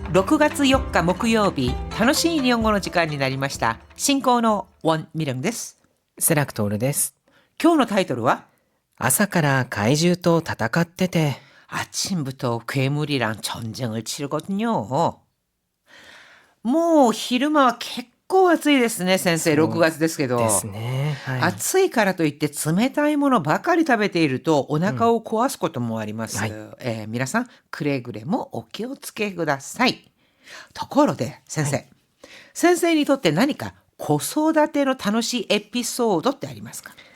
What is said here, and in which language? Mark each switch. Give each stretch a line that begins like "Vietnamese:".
Japanese: 6月4日木曜日、楽しい日本語の時間になりました。進行のウォン・ミリョンです。セラクトールです。今日のタイトルは朝から怪獣と戦ってて。
Korean: 아침부터 괴물이랑 전쟁을 치르거든요.
Japanese: もう昼間は結構暑いですね、先生。 6月ですけど。ですね。はい。暑いからといって冷たいものばかり食べているとお腹を壊すこともあります。皆さんくれぐれもお気をつけください。ところで先生、先生にとって何か子育ての楽しいエピソードってありますか？